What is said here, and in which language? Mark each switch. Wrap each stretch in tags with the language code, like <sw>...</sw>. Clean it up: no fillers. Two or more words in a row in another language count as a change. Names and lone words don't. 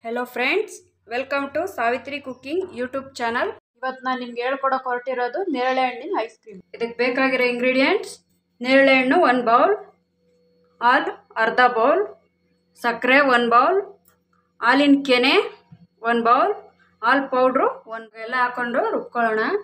<en>hello friends welcome to Savitri cooking YouTube channel.</en> <kn>ಇವತ್ತು ನಾನು ನಿಮಗೆ ಹೇಳಿಕೊಡಕ್ಕೆ ಹೊರಟಿರೋದು ನೇರಳೆ ಹಣ್ಣಿನ</kn> <en>ice cream.</en> <kn>ಇದಕ್ಕೆ ಬೇಕಾಗಿರೋ ಇಂಗ್ರೀಡಿಯೆಂಟ್ಸ್ ನೇರಳೆ ಹಣ್ಣು 1 ಬೌಲ್, ಹಾಲು ಅರ್ಧ ಬೌಲ್, ಸಕ್ಕರೆ 1 ಬೌಲ್, ಹಾಲಿನ ಕೆನೆ 1 ಬೌಲ್, ಹಾಲು ಪೌಡ್ರು 1 ಎಲ್ಲ ಹಾಕೊಂಡು ರುಬ್ಕೊಳ್ಳೋಣ।</kn>